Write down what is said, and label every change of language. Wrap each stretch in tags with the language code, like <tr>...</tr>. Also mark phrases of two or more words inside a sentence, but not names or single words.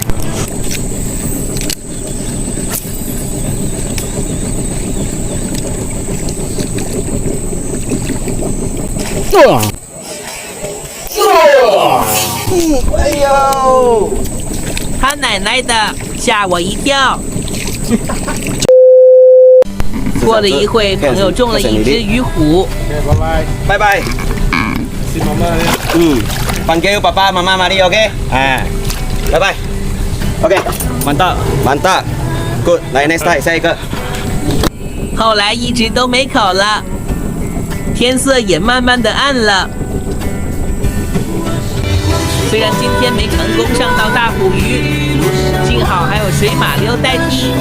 <zh>哎呦！他奶奶的，吓我一跳。过了一会，朋友中了一只鱼虎。</zh> <ms>拜拜。panggil papa, mama, mari, okey?</ms> <en>Bye bye. Okey. Mantap. Good.</en> <zh>来</zh> <en>next time</en> <zh>下一个。后来一直都没口了，天色也慢慢的暗了。虽然今天没成功上到大虎鱼，幸好还有水马溜代替。</zh>